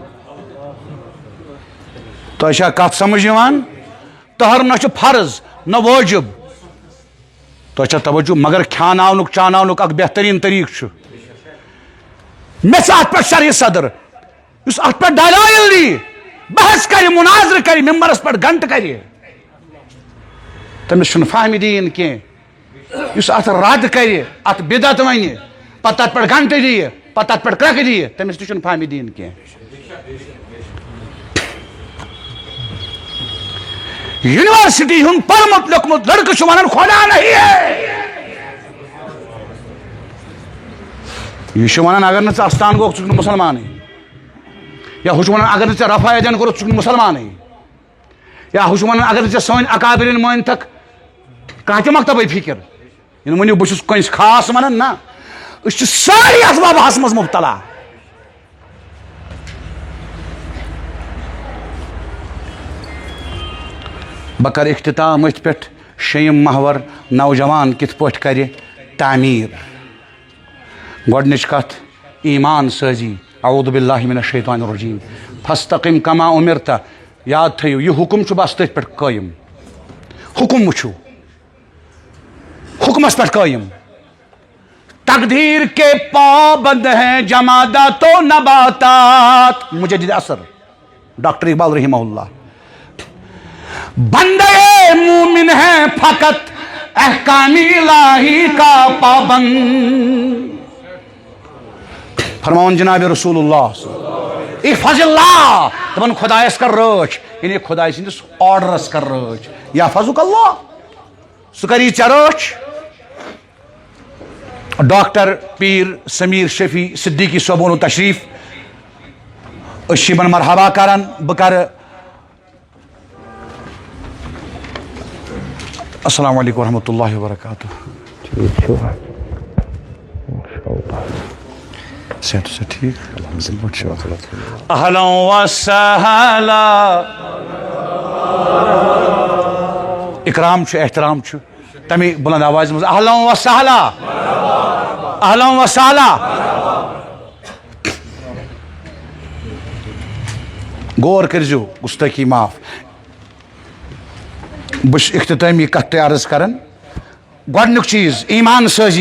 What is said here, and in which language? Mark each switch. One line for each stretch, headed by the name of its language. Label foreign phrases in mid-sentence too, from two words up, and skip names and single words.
Kashmiri: تۄہہِ چھا کتھ سمجھ یِوان تہر نہ چھُ فرض نہ وٲجب تۄہہِ چھا توجہ مگر کھیاناونُک چاناونُک اکھ بہتریٖن طریٖقہٕ چھُ مےٚ چھُ اتھ پٮ۪ٹھ شرح صدر یُس اتھ پٮ۪ٹھ دلایل دی بحث کرِ مناظرٕ کرِ ممبرس پٮ۪ٹھ گنٹہٕ کرِ تٔمِس چھُنہٕ فہمہِ دین کینٛہہ اس ات رد کر ات بدعت ون پتہ تت پہ گھنٹہ دی پتہ تت پہ کرک دی تمس تہ فہم دین کی یونیورسٹی ہند پرمت لیکمت لڑکہ ونان
Urdu: خدا نہیں ہے
Kashmiri: یہ ونان اگر نا استان گوک ژٕ مسلمان یا ہُہ ونان اگر نا رفع یدین کوٚرُتھ ژٕ مسلمان یا ہُہ ونان اگر نا سٲنۍ اکابرین مٲنتھکھ کانٛہہ تہِ مکتبٕے فکر یہِ ؤنِو بہٕ چھُس کٲنٛسہِ خاص ونان نہ أسۍ چھِ سٲری اتھ وباہس منٛز مبتلا بہٕ کرٕ اختتام أتھۍ پٮ۪ٹھ شیٚیِم محور نوجوان کِتھ پٲٹھۍ کرِ تعمیٖر گۄڈنِچ کتھ ایمان سٲزی
Arabic: اعوذ باللہ من الشیطان الرجیم فاستقم کما امرت
Kashmiri: یاد تھٲیِو یہِ حکم چھُ بس تٔتھۍ پٮ۪ٹھ قٲیِم حکم وٕچھِو حکمس پٮ۪ٹھ قٲیِم
Urdu: تقدیر کے پابند ہیں جمادات و نباتات مجدد اثر ڈاکٹر اقبال
Arabic: رحمہ اللہ
Urdu: بندے مومن ہے فقط احکام الہی کا پابند
Kashmiri: فرماون جناب رسول اللہ
Arabic: احفظ اللہ
Kashmiri: دپن خدایس کر رٲچھ یعنی خدای سندس آرڈرس کر رٲچھ
Arabic: یحفظک اللہ
Kashmiri: سُہ کری ژےٚ رٲچھ ڈاکٹر پیر سمیر شفیع صدیقی صٲبُن تشریف أسۍ چھِ یِمن مرحبا کران بہٕ کرٕ
Arabic: السلام علیکم ورحمۃ اللہ وبرکاتہ
Urdu: صحت سے ٹھیک
Arabic: اہلا وسہلا
Kashmiri: اکرام چھُ احترام چھُ تمی بلند آواز مز
Arabic: اہلا وسہلا اہلا وسہلا
Kashmiri: غور کٔرزیٚو گُستٲخی معاف بہٕ چھُس اختتٲمی کتھ تۄہہِ عرض کران گۄڈنیُک چیٖز ایمان سٲزی